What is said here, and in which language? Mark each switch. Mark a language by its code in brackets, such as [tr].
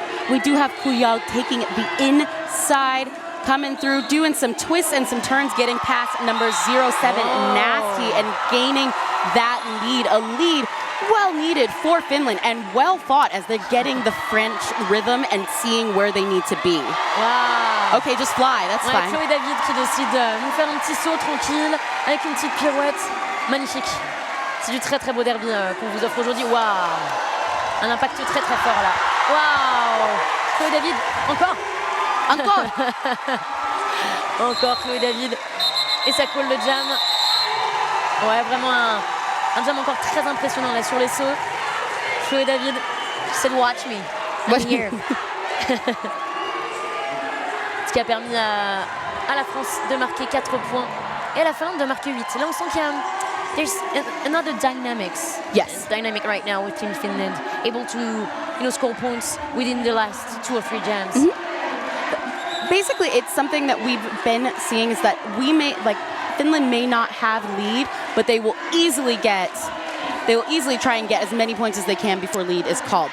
[en] We do have Kujal taking the inside, coming through, doing some twists and some turns, getting past number 07, Nasty, and gaining that lead. A lead well needed for Finland and well fought as they're getting the French rhythm and seeing where they need to be. Wow. Okay, just fly, that's fine. [fr] Chloé David qui décide de nous faire un petit saut tranquille avec une petite pirouette. Magnifique. C'est du très très beau derby qu'on vous offre aujourd'hui. Waouh. Un impact très très fort là. Waouh. Chloé David, encore. Encore Chloé David. Et ça colle le jam. Ouais, vraiment un jam encore très impressionnant là sur les sauts. [en] Chloé David said watch me. I'm here. [fr] Ce qui a permis à la France de marquer 4 points et à la Finlande de marquer 8. Là on sent qu'il y a [en] there's another dynamics. Yes. Dynamic right now with Team Finland, able to score points within the last 2 or 3 jams. Basically, it's something that we've been seeing is that Finland may not have lead, but they will easily try and get as many points as they can before lead is called.